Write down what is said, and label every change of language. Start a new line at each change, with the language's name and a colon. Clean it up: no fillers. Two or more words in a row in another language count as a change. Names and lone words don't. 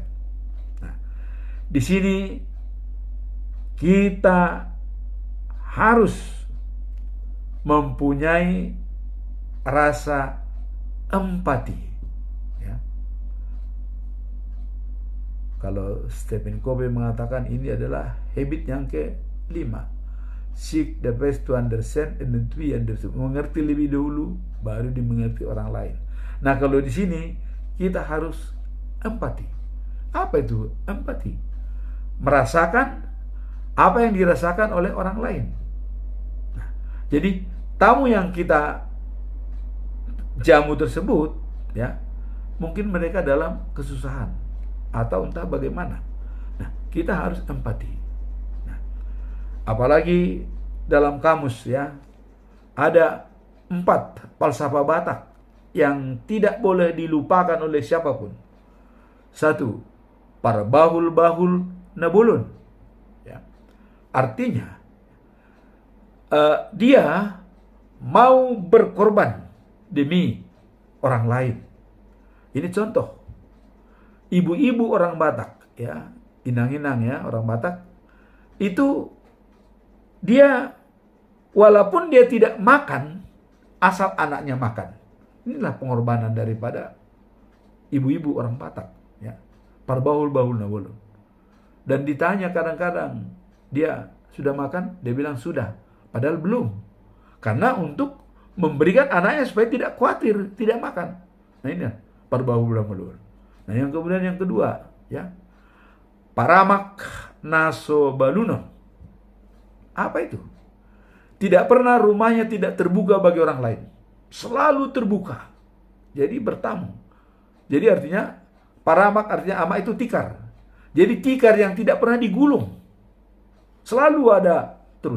Indonesian: Nah, di sini kita harus mempunyai rasa empati. Ya. Kalau Stephen Covey mengatakan ini adalah habit yang ke-5.
English: Seek the best to understand and then to be understood.
Indonesian: Mengerti lebih dahulu, baru dimengerti orang lain. Nah kalau di sini kita harus empati. Apa itu empati? Merasakan apa yang dirasakan oleh orang lain. Nah, jadi tamu yang kita jamu tersebut, ya mungkin mereka dalam kesusahan atau entah bagaimana. Nah kita harus empati. Apalagi dalam kamus ya, ada 4 falsafah Batak yang tidak boleh dilupakan oleh siapapun. 1,
Batak Toba: parbahul-bahul nabulun.
Indonesian: Ya. Artinya, dia mau berkorban demi orang lain. Ini contoh. Ibu-ibu orang Batak, ya, inang-inang ya orang Batak, itu dia walaupun dia tidak makan, asal anaknya makan. Inilah pengorbanan daripada ibu-ibu orang Batak. Ya.
Batak Toba: Parbahul-bahul nabulun.
Indonesian: Dan ditanya kadang-kadang, dia sudah makan? Dia bilang sudah. Padahal belum. Karena untuk memberikan anaknya supaya tidak khawatir, tidak makan. Nah ini
Batak Toba: parbahul-bahul nabulun.
Indonesian: Nah yang kemudian yang kedua, ya,
Batak Toba: paramak naso baluno.
Indonesian: Apa itu? Tidak pernah rumahnya tidak terbuka bagi orang lain. Selalu terbuka. Jadi bertamu. Jadi artinya, paramak artinya ama itu tikar. Jadi tikar yang tidak pernah digulung. Selalu ada terus.